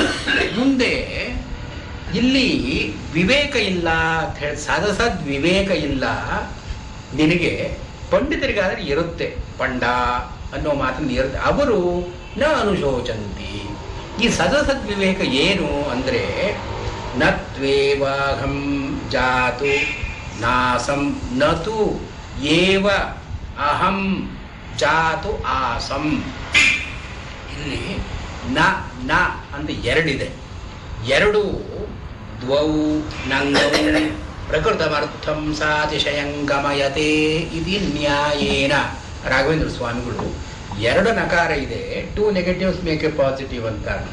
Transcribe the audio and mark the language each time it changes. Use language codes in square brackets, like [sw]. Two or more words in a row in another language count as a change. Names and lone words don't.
[kn] ಮುಂದೆ ಇಲ್ಲಿ ವಿವೇಕ ಇಲ್ಲ ಅಂತ ಹೇಳಿ, ಸದಸದ್ ವಿವೇಕ ಇಲ್ಲ ನಿನಗೆ. ಪಂಡಿತರಿಗಾದ್ರೆ ಇರುತ್ತೆ, ಪಂಡ ಅನ್ನೋ ಮಾತನ್ನು ಇರುತ್ತೆ. [sa] ಅವರು ನ ಅನುಶೋಚಂತಿ. [kn] ಈ ಸದಸದ್ ವಿವೇಕ ಏನು ಅಂದರೆ, [sa] ನತ್ವೇವಾಹಂ ಜಾತು ನಾಸಂ ನತು ಏವ ಅಹಂ ಜಾತು ಆಸಂ. [kn] ಇಲ್ಲಿ ನ ನ ಅಂತ ಎರಡಿದೆ. ಎರಡು [sa] ದ್ವೌ ನಂಗೌ ಪ್ರಕೃತಮರ್ಥಂ ಸಾತಿಶಯಂ ಗಮಯತೆ ಇತಿ ನ್ಯಾಯೇನ [kn] ರಾಘವೇಂದ್ರ ಸ್ವಾಮಿಗಳು 2 ನಕಾರ ಇದೆ, 2 [en] negatives make a positive [kn] ಅಂತ ಕಾರಣ.